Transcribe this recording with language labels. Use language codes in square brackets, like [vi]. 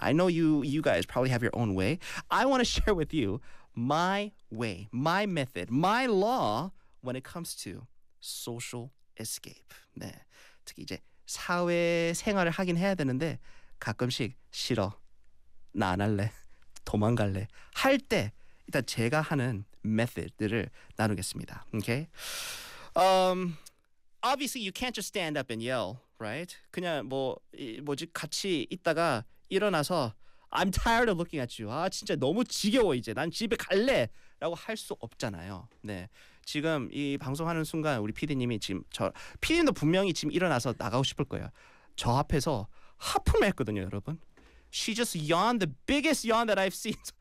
[en] I know you guys probably have your own way. I want to share with you my way, my method, my law when it comes to social escape. [ko] 네. 특히 이제 사회 생활을 하긴 해야 되는데 가끔씩 싫어. 나 안 할래. 도망갈래. 할 때 일단 제가 하는 method들을 나누겠습니다. [en] Okay? Obviously you can't just stand up and yell, right? [ko] 그냥 뭐지 같이 있다가 일어나서 [en] I'm tired of looking at you. [ko] 아 진짜 너무 지겨워 이제. 난 집에 갈래. 라고 할 수 없잖아요. 네. 지금 이 방송하는 순간 우리 PD님이 지금 저 PD님도 분명히 지금 일어나서 나가고 싶을 거예요. 저 앞에서 하품을 했거든요, 여러분. [en] She just yawned the biggest yawn that I've seen.